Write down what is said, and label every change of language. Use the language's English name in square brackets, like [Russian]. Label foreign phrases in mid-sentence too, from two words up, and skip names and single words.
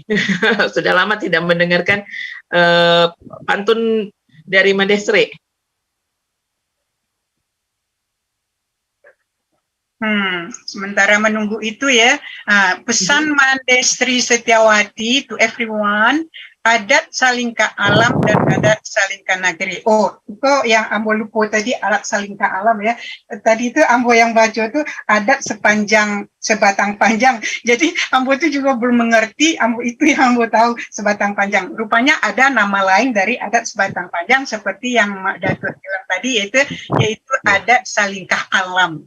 [Indonesian] Sudah lama tidak mendengarkan pantun dari Mandesri. Sementara menunggu itu ya, pesan Mandesri Setiawati [English] to everyone, [Minangkabau] adat salingka alam dan adat salingka negeri. [Indonesian] Oh, itu yang Ambo lupa tadi, [Minangkabau] adat salingka alam [Indonesian] ya. Tadi itu Ambo yang baca itu adat sebatang panjang. Jadi Ambo itu juga belum mengerti, Ambo itu yang Ambo tahu sebatang panjang. Rupanya ada nama lain dari adat sebatang panjang seperti yang Mak Datuk bilang tadi, yaitu [Minangkabau] adat salingkah alam.